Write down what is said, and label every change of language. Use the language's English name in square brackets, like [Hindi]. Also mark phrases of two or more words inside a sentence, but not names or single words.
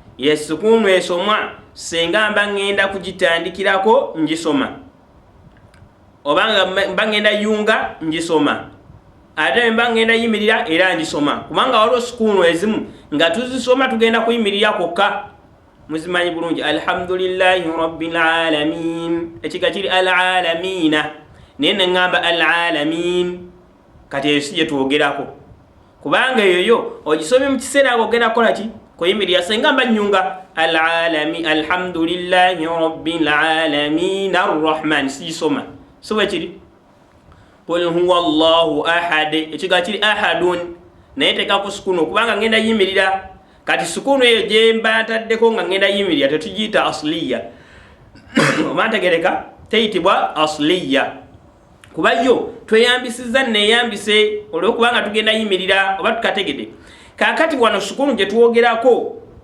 [Ganda] Ye sukunu esomwa senga mba ngenda kugitandikirako ngisoma obanga mba ngenda yunga ngisoma ate mba ngenda yimirira era ngisoma kubanga waliwo sukunu ezimu nga tuzisoma tugenda kuyimirira kokka muzimanyi bulungi [Arabic] الحمد لله رب العالمين [Ganda] ekiga kiri alalamina naye neŋŋamba alalamin kati eyo si gye twogerako kubanga eyoyo ogisomye mu kiseera ako ogenda kukola ki kuyimirira senga mba nyunga alalami [Arabic] الحمد لله رب العالمين الرحمن [Ganda] sigisoma so bwe kiri [Arabic] قل هو الله أحد [Ganda] ekiga kiri ahadun naye tekako sukunu kubanga ngenda yimirira kati sukunu eyo gye mba ntaddeko nga ngenda yimirira tetugiyita asliya oba ntegereka teyitibwa asliya kuba yo tweyambisiza neeyambise olwokubanga tugenda yimirira oba tukategede kakati wano sukunu gye twogerako